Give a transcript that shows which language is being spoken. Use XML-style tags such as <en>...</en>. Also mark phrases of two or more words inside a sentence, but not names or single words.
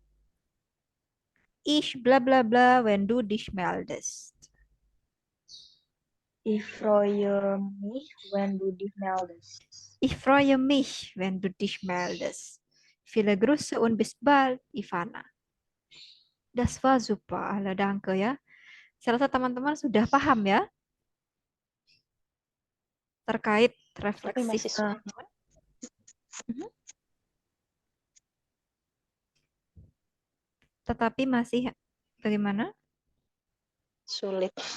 <de>Ich bla bla bla, wenn du dich meldest. Ich freue mich, wenn du dich meldest. Ich freue mich, wenn du dich meldest. Viele Grüße und bis bald, Ivana. Das war super, alle danke ya.</de> <id>Saya rasa teman-teman sudah paham ya terkait Tapi refleksif. masih sulit. Tetapi masih bagaimana? Sulit.</id>